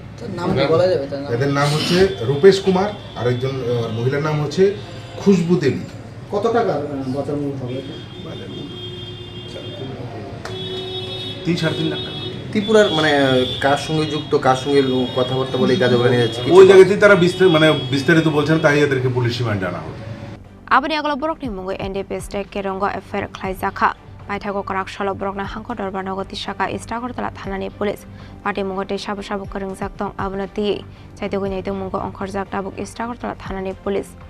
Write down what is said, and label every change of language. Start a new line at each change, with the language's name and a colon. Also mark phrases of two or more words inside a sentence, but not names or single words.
Bangla: এদের নাম হচ্ছে রূপেশ কুমার আর একজন মহিলার নাম হচ্ছে খুশবু দেবী। কত টাকা বাঁচানো হবে? 3-3.5 লাখ টাকা। ত্রিপুরার মানে কার সঙ্গে যুক্ত কার সঙ্গে কথাবার্তা বলে গাঁজাগুলো নিয়ে যাচ্ছে ওই জায়গাতেই তারা বিস্তারিত বলছেন তাই এদেরকে পুলিশ রিমান্ডে আনা হবে।
Kok Borok: Abani aglo borokni mungo NDPS te kerongo affair Khlaikha Paithago karak shalo borokna hangko dorbar nogoti shaka Agartala Thanani Police Pati mungo te shabu shabu karingjak tong abnati chaitego nei tong mungo ongkhorjak tabuk Agartala Thanani Police